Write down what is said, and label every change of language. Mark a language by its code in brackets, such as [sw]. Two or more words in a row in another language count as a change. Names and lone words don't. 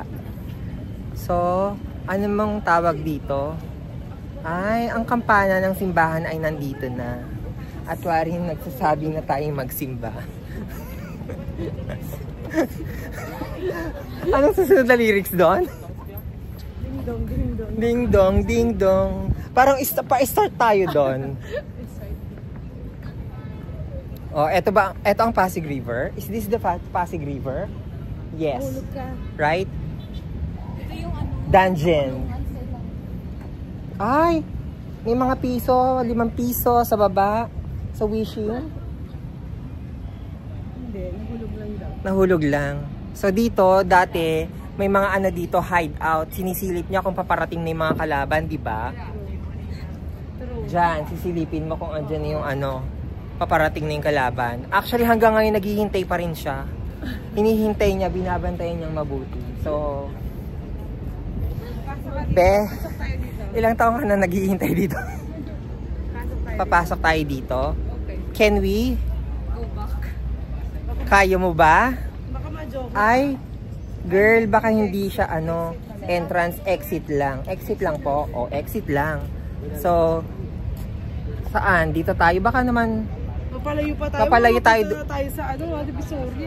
[tl] So, ano mang tawag dito? Ay, ang kampana ng simbahan ay nandito na. At waring nagsasabi na tayong magsimba. Anong susunod na lyrics doon? Ding dong, ding dong. Ding dong, ding dong. Parang pa-start tayo doon. Oh, eto ang Pasig River? [en] Is this the Pasig River? Yes. [tl] Hulog ka. [en] Right? Dungeon. [tl] Ay, may mga piso, 5 piso sa baba, sa wishing. Hindi, nahulog lang daw. Nahulog lang. So dito, dati, may mga dito, hideout. Sinisilip niya kung paparating na yung mga kalaban, di ba? Diyan, sisilipin mo kung andyan yung paparating na yung kalaban. Actually, hanggang ngayon, naghihintay pa rin siya. Hinihintay niya, binabantayan niyang mabuti. So, ilang taon ka na naghihintay dito? Papasok tayo dito. [en] Can we? Go back. [tl] Kaya mo ba? Baka ma-joke. Ay, girl, baka hindi siya entrance, exit lang. Exit lang po. O, exit lang. So, saan? Dito tayo. Baka naman Papalayo pa tayo. Papalayo tayo. Tayo sa Divisoria.